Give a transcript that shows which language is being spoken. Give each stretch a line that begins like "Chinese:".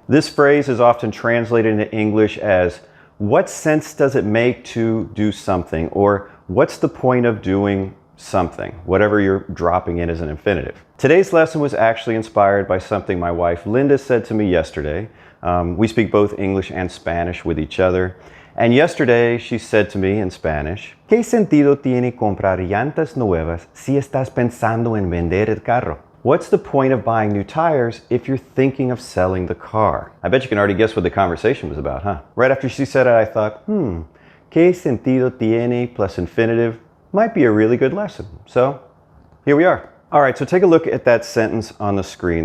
English: This phrase is often translated into English as, what sense does it make to do something? Or what's the point of doing something? Whatever you're dropping in as an infinitive. Today's lesson was actually inspired by something my wife Linda said to me yesterday. We speak both English and Spanish with each other. And yesterday she said to me in Spanish,
Spanish: ¿Qué sentido tiene comprar llantas nuevas si estás pensando en vender el carro?
English: What's the point of buying new tires if you're thinking of selling the car? I bet you can already guess what the conversation was about, huh? Right after she said it, I thought,
Spanish: ¿Qué sentido tiene
English: plus infinitive might be a really good lesson. So here we are. All right, so take a look at that sentence on the screen.